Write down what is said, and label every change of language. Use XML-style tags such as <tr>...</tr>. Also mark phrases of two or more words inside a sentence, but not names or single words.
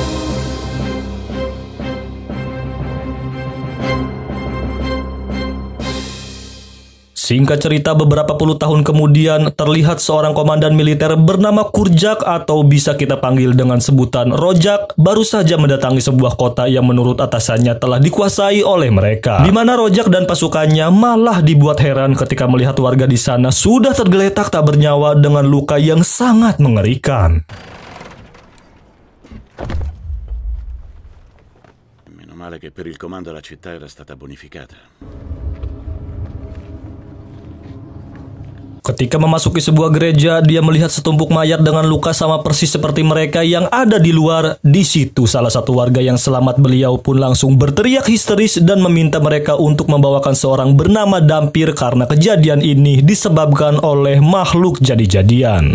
<id>Singkat cerita, beberapa puluh tahun kemudian terlihat seorang komandan militer bernama Kurjak atau bisa kita panggil dengan sebutan Rojak baru saja mendatangi sebuah kota yang menurut atasannya telah dikuasai oleh mereka. Di mana Rojak dan pasukannya malah dibuat heran ketika melihat warga di sana sudah tergeletak tak bernyawa dengan luka yang sangat mengerikan.</id> <it>Meno male che per il comando la città era stata bonificata.</it> <id>Ketika memasuki sebuah gereja, dia melihat setumpuk mayat dengan luka sama persis seperti mereka yang ada di luar. Di situ, salah satu warga yang selamat beliau pun langsung berteriak histeris dan meminta mereka untuk membawakan seorang bernama Dampir karena kejadian ini disebabkan oleh makhluk jadi-jadian.</id>